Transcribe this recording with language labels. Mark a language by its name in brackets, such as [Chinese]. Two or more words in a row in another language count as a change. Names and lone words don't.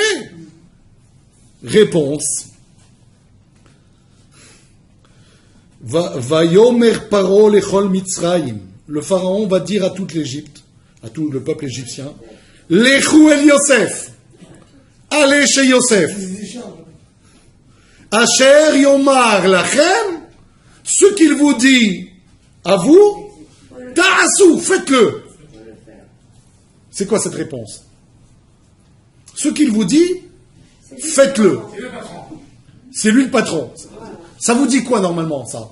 [French] Réponse. [Hebrew] ויאמר פרעה לכל מצרים. [French] Le pharaon va dire à toute l'Égypte, à tout le peuple égyptien, [Hebrew] לכו אל יוסף. [French] Allez chez Yosef. [Hebrew] אשר יאמר לכם. [French] Ce qu'il vous dit à vous, ta'asou, faites-le. C'est quoi cette réponse? Ce qu'il vous dit, faites-le. C'est lui le patron. Ça vous dit quoi normalement, ça?